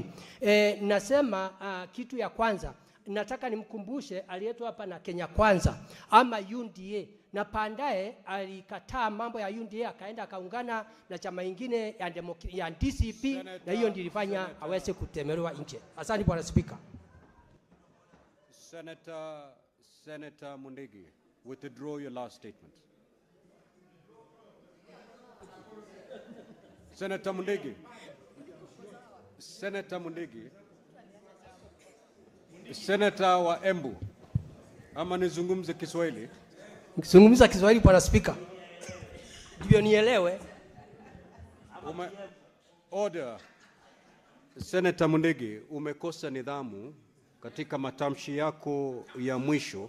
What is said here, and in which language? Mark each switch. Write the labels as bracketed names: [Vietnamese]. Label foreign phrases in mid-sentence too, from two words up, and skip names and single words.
[Swahili] Nasema kitu ya kwanza nataka nimkumbushe aliyetu hapa na Kenya Kwanza ama UNDA, na pandaye alikataa mambo ya UNDA akaenda akaungana na chama ingine ya DCP, na hiyo ndio ilifanya aweze kutemelewa nje. Asante Bwana Spika. [English] Senator Mundigi, withdraw your last statement. Senator Mundigi. Senator Mundigi. Senator wa Embu. [Swahili] Ama nizungumze Kiswahili? Nikizungumza Kiswahili Bwana Spika, ndio nielewe. [English] Order. [Swahili] Senator Mundigi, umekosa nidhamu katika matamshi yako ya mwisho.